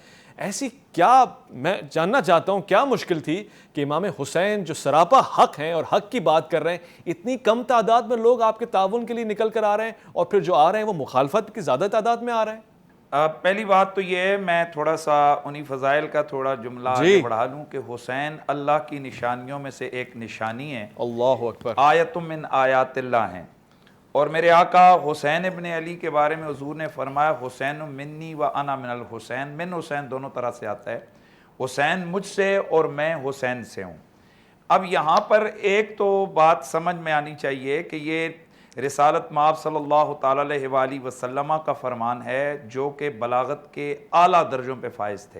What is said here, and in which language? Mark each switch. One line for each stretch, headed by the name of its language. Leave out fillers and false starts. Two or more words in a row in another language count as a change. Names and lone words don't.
Urdu: ایسی کیا، میں جاننا چاہتا ہوں، کیا مشکل تھی کہ امام حسین جو سراپا حق ہیں اور حق کی بات کر رہے ہیں، اتنی کم تعداد میں لوگ آپ کے تعاون کے لیے نکل کر آ رہے ہیں اور پھر جو آ رہے ہیں وہ مخالفت کی زیادہ تعداد میں آ رہے ہیں؟ پہلی بات تو یہ ہے، میں تھوڑا سا انہی فضائل کا تھوڑا جملہ بڑھا لوں کہ حسین اللہ کی نشانیوں میں سے ایک نشانی ہے. اللہ اکبر.
Arabic: آیت من آیات اللہ
Urdu: ہیں. اور میرے آقا حسین ابن علی کے بارے میں حضور نے فرمایا
Arabic: حسین منی و انا من الحسین.
Urdu: من حسین دونوں طرح سے آتا ہے، حسین مجھ سے اور میں حسین سے ہوں. اب یہاں پر ایک تو بات سمجھ میں آنی چاہیے کہ یہ رسالت مآب صلی اللہ تعالیٰ علیہ وآلہ وسلم کا فرمان ہے جو کہ بلاغت کے اعلیٰ درجوں پہ فائز تھے.